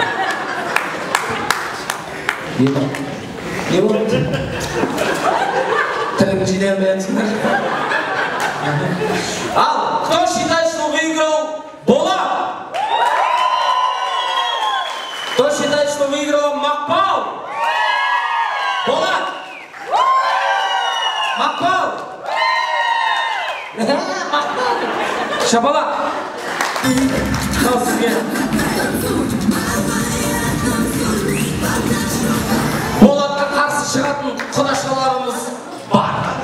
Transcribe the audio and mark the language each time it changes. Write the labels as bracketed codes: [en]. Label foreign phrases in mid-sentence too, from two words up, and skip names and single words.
[kk] Не болды? Тіліңді жинай алмайсыңдар. Ал, [ru] кто считает, что выиграл Болат? Кто считает, что выиграл Макпал? [kk] Болат! Макпал! Шабала! Мынау сізге. Болатқа қарсы шығатын құдашаларымыз бар.